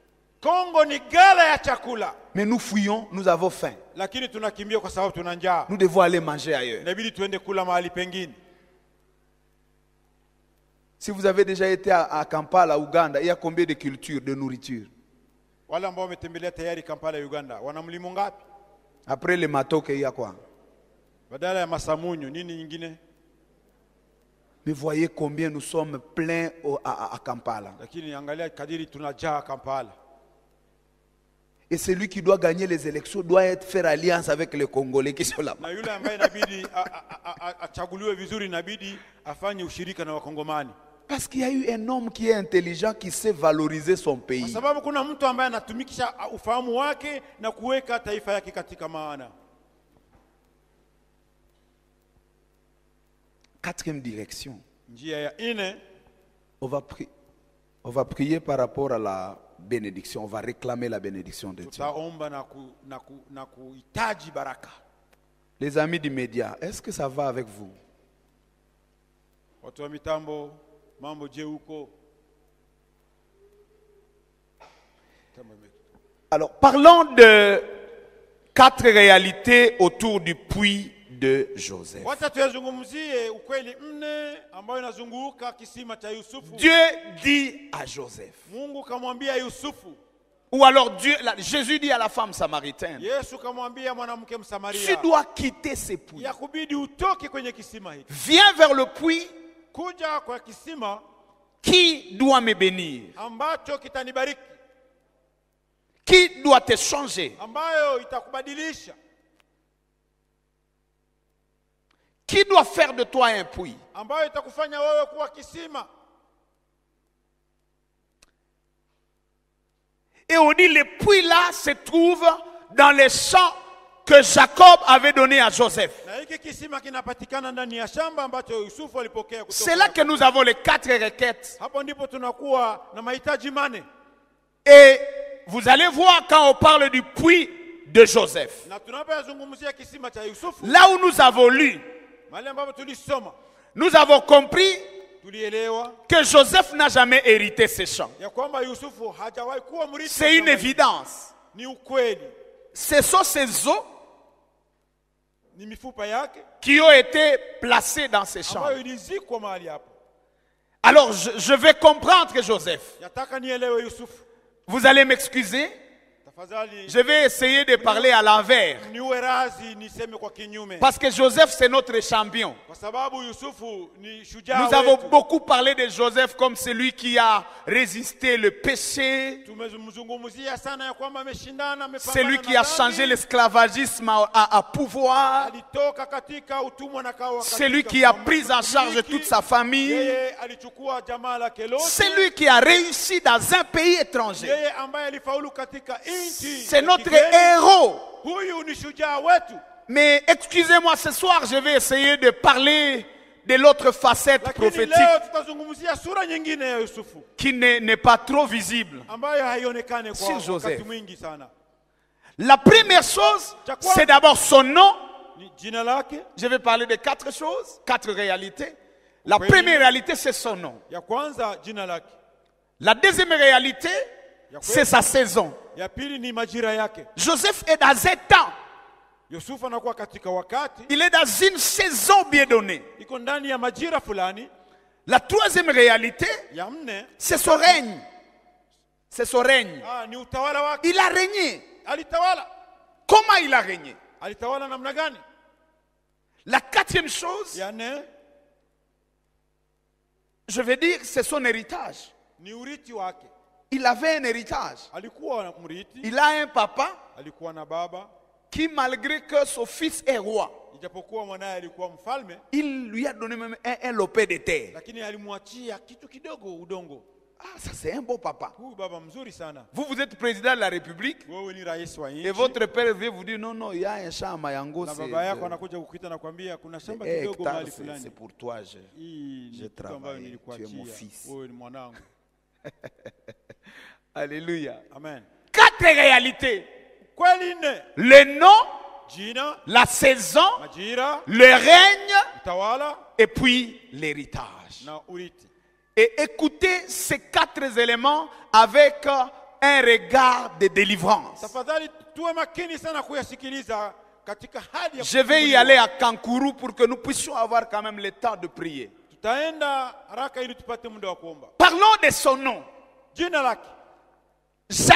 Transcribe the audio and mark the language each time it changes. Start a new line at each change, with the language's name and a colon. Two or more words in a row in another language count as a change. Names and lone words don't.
French: Mais nous fouillons, nous avons faim. Nous devons aller manger ailleurs. Si vous avez déjà été à Kampala, Ouganda, il y a combien de cultures de nourriture?
Swahili: Wale ambao wametembelea tayari Kampala Uganda, wana mlimo ngapi?
French: Après le Matoke, il y a quoi?
Swahili: Badala ya Masamunyu, nini nyingine?
French: Mais voyez combien nous sommes pleins à Kampala.
Swahili: Lakini angalia kadiri tunajaa Kampala.
French: Et celui qui doit gagner les élections doit faire alliance avec les Congolais qui sont là.
Swahili: Na yule ambaye inabidi achaguliwe vizuri inabidi afanye ushirika na Wakongomani.
French: Parce qu'il y a eu un homme qui est intelligent, qui sait valoriser son
Swahili: Kwa
French: pays.
Swahili: sababu kuna mtu ambaye anatumikisha ufahamu wake na kuweka taifa yake katika maana.
French: Quatrième direction.
Swahili: Njia ya ine,
French: On va prier par rapport à la bénédiction. On va réclamer la bénédiction de Dieu.
Swahili: tutaomba na kuhitaji baraka.
French: Les amis du média, est-ce que ça va avec vous?
Swahili: Watu wa mitambo, mambo je huko?
French: Alors, parlons de 4 réalités autour du puits de Joseph.
Swahili: Wacha tuyazungumzie ukweli nne ambayo inazunguka kisima cha Yusufu.
French: Dieu dit à Joseph,
Swahili: Mungu kamwambia Yusufu,
French: ou alors Jésus dit à la femme samaritaine,
Swahili: Yesu kamwambia mwanamke
French: tu
Swahili: Msamaria,
French: dois quitter ces puits.
Swahili: ya kubidi utoke kwenye kisima hiki.
French: Viens vers le puits
Swahili: Kuja kwa kisima
French: qui doit me bénir,
Swahili: ambacho kitanibariki,
French: qui doit te changer,
Swahili: ambayo itakubadilisha,
French: qui doit faire de toi un puits.
Swahili: ambayo itakufanya wewe kuwa kisima.
French: Et on dit le puits là se trouve dans les champs que Jacob avait donné à Joseph.
Swahili: Na hiki kisima kinapatikana ndani ya shamba ambacho Yusufu alipokea kutoka.
French: C'est là que nous avons les 4 requêtes.
Swahili: Hapo ndipo tunakuwa na mahitaji mane.
French: Et vous allez voir quand on parle du puits de Joseph.
Swahili: Na tunapozungumzia kisima cha Yusufu,
French: Là où nous avons lu,
Swahili: mahali ambapo tulisoma,
French: nous avons compris
Swahili: tulielewa
French: que Joseph n'a jamais hérité ses champs.
Swahili: ya kwamba Yusufu hajawahi kuwa mrithi.
French: C'est une évidence.
Swahili: Ni ukweli.
French: Ce sont ces eaux
Swahili: Ni mifupa yake
French: qui ont été placées dans ces champs.
Swahili: ambayo ilizikwa mahali hapo.
French: Alors je vais comprendre que Joseph.
Swahili: Yataka nielewe Yusufu.
French: Vous allez m'excuser.
Swahili: Tafadhali
French: Je vais essayer de parler à l'envers.
Swahili: niwe razi niseme kwa kinyume.
French: Parce que Joseph, c'est notre champion.
Swahili: Kwa sababu Yusufu ni shujaa
French: Nous avons
Swahili: wetu.
French: beaucoup parlé de Joseph comme celui qui a résisté le péché,
Swahili: Tumezungumzia sana ya kwamba ameshindana, amepambana
French: celui
Swahili: na
French: qui a
Swahili: dhambi.
French: changé l'esclavagisme à pouvoir,
Swahili: Alitoka katika utumwa na kawa katika
French: celui qui a pris en charge
Swahili: umiliki.
French: toute sa famille,
Swahili: Yeye alichukua jamaa lake lote.
French: celui qui a réussi dans un pays étranger.
Swahili: Yeye ambaye alifaulu katika nchi.
French: C'est
Swahili: ya
French: notre
Swahili: kigeni.
French: héros.
Swahili: Huyu ni shujaa wetu.
French: Mais excusez-moi, ce soir, je vais essayer de parler de l'autre facette
Swahili: Lakini
French: prophétique
Swahili: leo tutazungumzia sura nyingine ya Yusufu
French: qui n'est pas trop visible.
Swahili: ambayo haionekane
French: Sur
Swahili: kwa
French: Joseph.
Swahili: wakati mwingi sana.
French: La première chose,
Swahili: Chakwa-
French: c'est d'abord son nom.
Swahili: Ni jina lake.
French: Je vais parler de 4 choses, 4 réalités. La Oui. première réalité, c'est son nom.
Swahili: Ya kwanza jina lake.
French: La deuxième réalité, c'est sa saison.
Swahili: Ya pili ni majira yake.
French: Joseph est dans un temps.
Swahili: Yusufu anakuwa katika wakati,
French: Il est dans une saison bien donnée.
Swahili: iko ndani ya majira fulani.
French: La troisième réalité,
Swahili: Ya nne,
French: c'est son règne. C'est son règne.
Swahili: ni utawala wake.
French: Il a régné.
Swahili: Alitawala.
French: Comment il a régné?
Swahili: Alitawala namna gani?
French: La quatrième chose,
Swahili: Ya nne
French: je vais dire, c'est son héritage.
Swahili: ni urithi wake.
French: Il avait un héritage.
Swahili: Alikuwa na mrithi,
French: Il a un papa
Swahili: alikuwa na baba,
French: qui, malgré que son fils est roi,
Swahili: ijapokuwa mwanaye alikuwa mfalme,
French: il lui a donné même un lopin de terre.
Swahili: lakini alimwachia kitu kidogo, udongo.
French: Ah, ça c'est un beau papa.
Swahili: Huyu baba mzuri sana.
French: Vous êtes président de la République
Swahili: Wewe ni rais wa
French: et
Swahili: nchi
French: votre père vient vous dire non, non, il y a un champ à Mayango,
Swahili: na
French: c'est
Swahili: baba yako anakuja kukuita na kwambia kuna shamba kidogo
French: hectare,
Swahili: mahali
French: c'est
Swahili: fulani.
French: pour toi.
Swahili: Hii
French: je
Swahili: ni kitu ambayo
French: travaille, tu es
Swahili: nilikuachia.
French: mon fils.
Swahili: Wewe ni mwanangu.
French: Alléluia.
Swahili: Amen.
French: 4 réalités.
Swahili: Kweli nne:
French: Le nom,
Swahili: jina,
French: la saison,
Swahili: majira,
French: le règne
Swahili: utawala
French: et puis l'héritage.
Swahili: na urithi.
French: Et écoutez ces 4 éléments avec un regard de délivrance.
Swahili: Tafadhali tuwe makini sana kuyasikiliza katika hali ya
French: Je vais y
Swahili: kufunguliwa.
French: aller à Kankuru pour que nous puissions avoir quand même le temps de prier.
Swahili: Tutaenda haraka ili tupate muda wa kuomba.
French: Parlons de son nom.
Swahili: Jina lake.